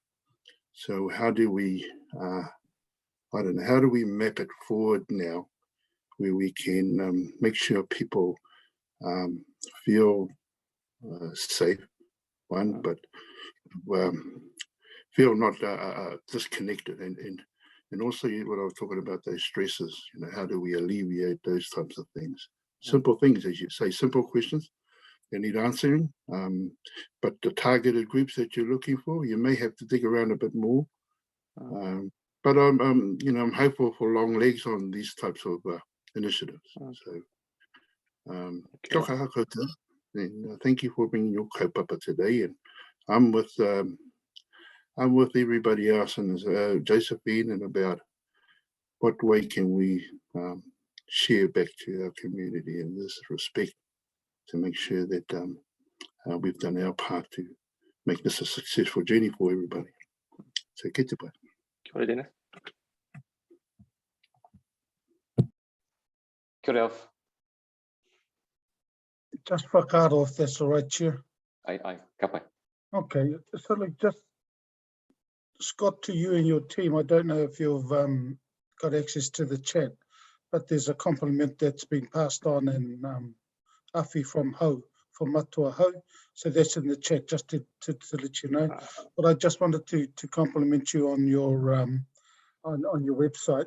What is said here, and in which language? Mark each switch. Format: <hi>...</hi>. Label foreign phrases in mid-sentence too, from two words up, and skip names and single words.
<en>So how do we, I don't know, how do we map it forward now where we can make sure people feel safe, one, but feel not disconnected, and also what I was talking about, those stresses, you know, how do we alleviate those types of things? Simple things, as you say, simple questions, they need answering, but the targeted groups that you're looking for, you may have to dig around a bit more. But you know, I'm hopeful for long legs on these types of initiatives. So,</en> <mi>kia kaha koutou,</mi> <en>and thank you for bringing your kaupapa today. And I'm with everybody else, and Josephine, and about what way can we share back to our community in this respect to make sure that we've done our part to make this a successful journey for everybody.</en> <mi>So kia te pai. Kia ora, Dennis. Kia ora, Alf.</mi> <en>Just whakaaro, if that's all right, Chair.</en> <mi>Ai, ka pai.</mi> <en>Okay, so like just Scott, to you and your team, I don't know if you've got access to the chat, but there's a compliment that's been passed on in Awhi from Hau, from Matua Hau. So that's in the chat, just to let you know. But I just wanted to compliment you on your website.</en>